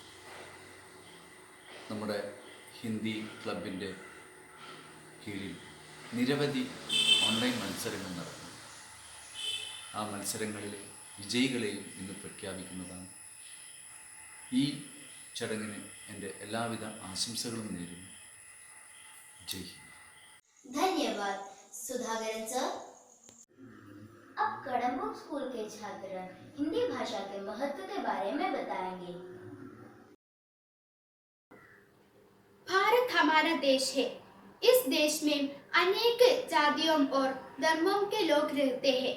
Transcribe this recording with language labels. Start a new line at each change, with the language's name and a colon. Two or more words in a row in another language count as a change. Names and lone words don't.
Malayalam: നമ്മുടെ ഹിന്ദി ക്ലബിൻ്റെ കീഴിൽ നിരവധി ഓൺലൈൻ മത്സരങ്ങൾ നടന്നു. ആ മത്സരങ്ങളിലെ വിജയികളെയും ഇന്ന് പ്രഖ്യാപിക്കുന്നതാണ്. ഈ ചടങ്ങിന് എൻ്റെ എല്ലാവിധ ആശംസകളും നേരുന്നു.
Hindi: जय हिंद. धन्यवाद सुधाकरन सर। अब कड़म्बुक स्कूल के छात्र हिंदी भाषा के महत्व के बारे में बताएंगे। भारत हमारा देश है। इस देश में अनेक जातियों और धर्मों के लोग रहते हैं।